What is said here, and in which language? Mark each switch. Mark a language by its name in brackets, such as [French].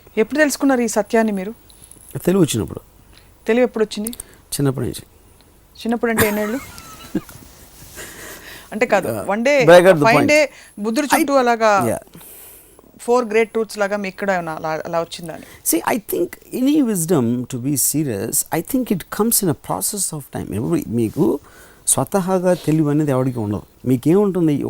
[Telugu] ఎప్పుడు తెలుసుకున్నారు ఈ సత్యాన్ని మీరు? తెలివి వచ్చినప్పుడు. తెలివి ఎప్పుడు వచ్చింది? చిన్నప్పటి నుంచి. చిన్నప్పుడు అంటే ఎన్నేళ్ళు? అంటే కాదు, [English] one day [Telugu] బుద్ధుడు చుట్టూ అలాగా 4 great truths లాగా మీకు ఇక్కడ అలా వచ్చిందని. [English] See, I think any wisdom, to be serious, I think it comes in a process of time. [Telugu] మీకు స్వతహాగా తెలివి అనేది ఎవరికి ఉండదు. మీకేముంటుంది?